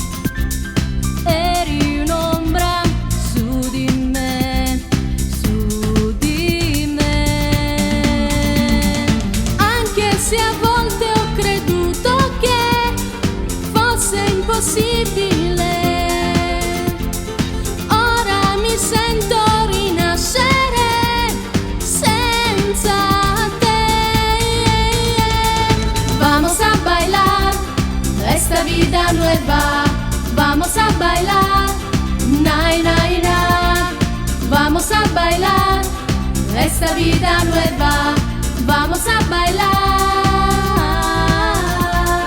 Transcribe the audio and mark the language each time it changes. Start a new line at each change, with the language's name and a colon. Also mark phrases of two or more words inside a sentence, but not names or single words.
Italian: Eri un'ombra su di me, su di me. Anche se a volte ho creduto che fosse impossibile, ora mi sento rinascere senza te.
Spanish: Vamos a bailar esta vida nueva, vamos a bailar, nay, nay, nay. Vamos a bailar esta vida nueva, vamos a bailar.